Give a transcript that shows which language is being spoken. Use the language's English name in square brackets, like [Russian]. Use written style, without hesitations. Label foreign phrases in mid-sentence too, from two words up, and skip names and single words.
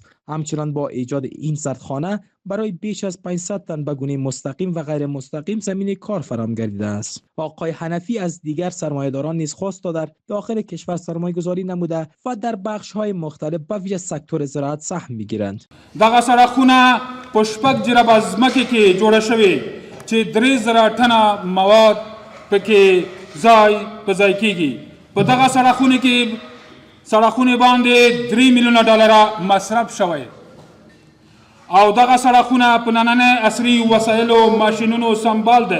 [Persian] همچنین با ایجاد این سردخانه برای بیش از 500 تن به گونه مستقیم و غیر مستقیم زمینه کار فراهم گردیده است. آقای حنفی از دیگر سرمایه‌داران نیز خواست تا در داخل کشور سرمایه‌گذاری نموده و در بخش‌های مختلف به ویژه سکتور زراعت سهم بگیرند. [Pashto] دغه سړکونه په شپږ جرب ځمکې کې جوړه شوې چې 3000 ټنه مواد پکې ځای کیږي. په دغه سړکونه باندې 3 میلیونه ډالر مصرف شوی او دغه سړکونه په نننۍ عصري وسایلو ماشینونو سمبال دی.